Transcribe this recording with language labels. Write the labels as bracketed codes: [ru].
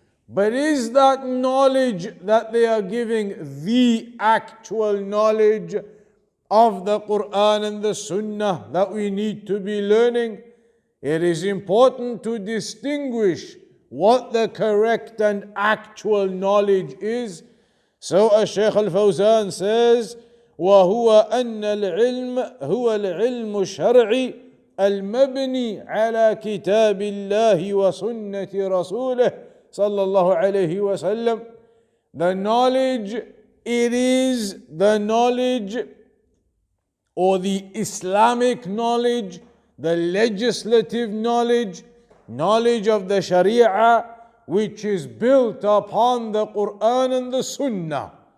[en] But is that knowledge that they are giving the actual knowledge of the Quran and the Sunnah that we need to be learning? It is important to distinguish what the correct and actual knowledge is. So as Shaykh al-Fawzan says, [ar] وَهُوَ أَنَّ الْعِلْمَ هُوَ الْعِلْمُ الشَّرْعِي المبني على كتاب الله وسنة رسوله صلى الله عليه وسلم. [en] The knowledge, it is the knowledge or the Islamic knowledge, the legislative knowledge, knowledge of the Sharia, which is built upon the Quran and the Sunnah.